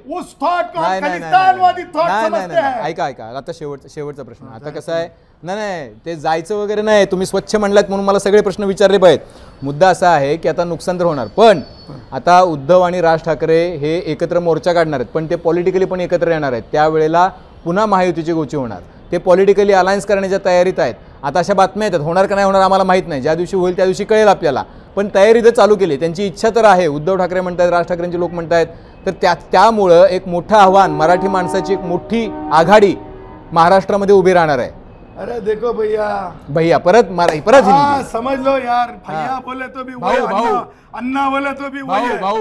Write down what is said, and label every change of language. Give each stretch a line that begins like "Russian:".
Hindi: उस थॉट को खलिस्तानवादी थॉट समझते हैं.
Marathi: ऐका आता शेवटचा प्रश्न. आता कसं आहे, नाही ते जायचं वगैरे नाही, तुम्ही स्वच्छ म्हणलात म्हणून मला सगळे प्रश्न विचारले पाहिजेत. मुद्दा असा आहे की आता नुकसान तर होणार, पण आता उद्धव आणि राज ठाकरे हे एकत्र मोर्चा काढणार आहेत, पण ते पॉलिटिकली पण एकत्र येणार आहेत. त्यावेळेला पुन्हा महायुतीची गोची होणार. ते पॉलिटिकली अलायन्स करण्याच्या तयारीत आहेत. आता अशा बातम्या येतात, होणार का नाही होणार आम्हाला माहीत नाही. ज्या दिवशी होईल त्या दिवशी कळेल आपल्याला, पण तयारी तर चालू केली. त्यांची इच्छा तर आहे. उद्धव ठाकरे म्हणतात, राज ठाकरेंचे लोक म्हणतात. तर त्यामुळं एक मोठं आव्हान, मराठी माणसाची एक मोठी आघाडी महाराष्ट्रामध्ये उभी राहणार आहे.
Hindi: अरे देखो भैया
Marathi: परत
Hindi: हिंदी समझ लो यार. भैया बोले तो भी वही, अन्ना बोले तो भी वही है.